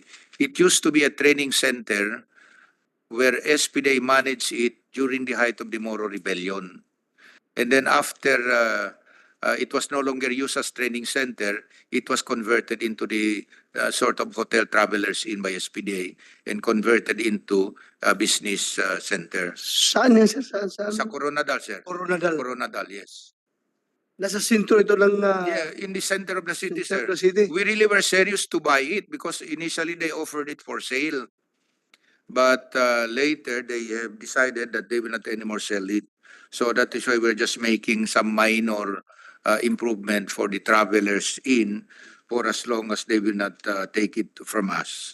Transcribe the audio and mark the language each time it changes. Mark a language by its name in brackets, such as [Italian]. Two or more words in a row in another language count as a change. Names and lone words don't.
[English] It used to be a training center where SPDA managed it during the height of the Moro Rebellion. And then after it was no longer used as training center, it was converted into the sort of hotel travelers in by SPDA and converted into a business center. [Filipino] Saan yan, sir? Sa Coronadal, sir. Coronadal. Coronadal, [English] yes. [Filipino] Nasa sentro ito ng [English] Yeah, in the center of the city, center sir. of the city. We really were serious to buy it because initially they offered it for sale. But later they have decided that they will not anymore sell it. So that is why we're just making some minor improvement for the travelers in for as long as they will not take it from us.